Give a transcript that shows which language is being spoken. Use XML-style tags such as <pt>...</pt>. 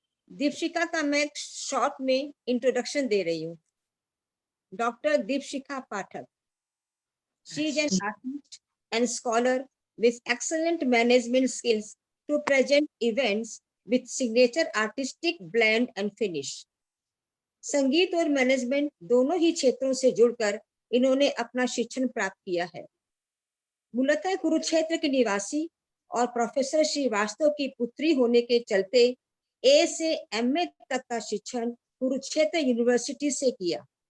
<hi>दीपशिखा का मैं शॉर्ट में इंट्रोडक्शन दे रही हूँ।</hi> <en>Doctor Deepshikha Pathak, she is an artist and scholar with excellent management skills to present events with signature artistic blend and finish.</en> <hi>संगीत और management दोनों ही क्षेत्रों से जुड़कर इन्होंने अपना शिक्षण प्राप्त किया है। मूलतः कुरुक्षेत्र के निवासी और प्रोफेसर श्रीवास्तव की पुत्री होने के चलते ए से एमए तक का शिक्षण कुरुक्षेत्र यूनिवर्सिटी से किया।</hi>